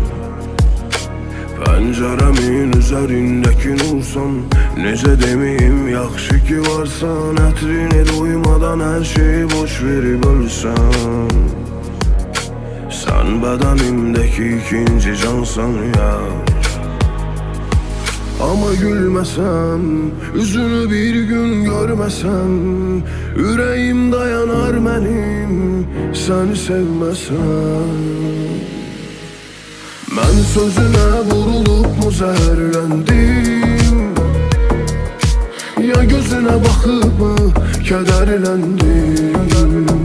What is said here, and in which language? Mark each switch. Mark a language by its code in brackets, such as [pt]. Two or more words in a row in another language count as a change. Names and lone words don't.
[az] Pəncərəmin üzərindəki nursan. Necə deməyim, yaxşı ki varsan. Ətrini duymadan hər şeyi boş verib ölsən. Sən bədənimdəki ikinci cansan yar. [tr] Ama gülmesem, üzünü bir gün görmesem, yüreğim dayanar benim, seni sevmesem. Ben sözüne vurulup mu zehirlendim, ya gözüne bakıp mı kederlendim.